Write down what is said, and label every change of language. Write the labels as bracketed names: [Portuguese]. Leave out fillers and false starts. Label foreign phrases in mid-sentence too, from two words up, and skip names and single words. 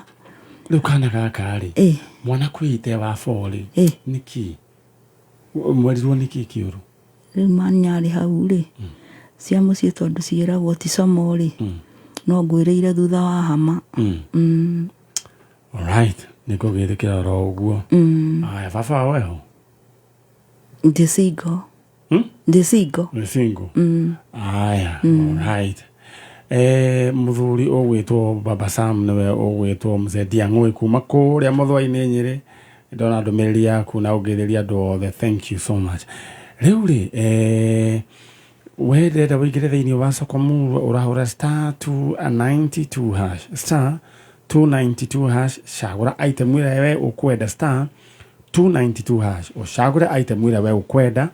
[Kikuyu] Riu kana gaka ri mwana kwite wa 4 ri niki mwerirwo niki kiuru. Riu manyari hau ri cia mucii tondu ciiragwo ti somo ri no ngwiriire thutha wa hama. Alright, niko githikira ro uguo. Aya baba weho [English] the single. The single. [Kikuyu] Aya, alright. Muthuri ogwitwo Baba Sam niwe ogwitwo Mzee Diang'ui kuma kuria Muthwa-ini Nyeri. Ndona ndumiriri yaku na ugiriria andu othe. [English] Thank you so much. [Kikuyu] Riu ri wendete wigire thiini wa Sokomu urahura *292 hash *292 hash cagura item ira we ukwenda *292 hash ucagure item ira we ukwenda.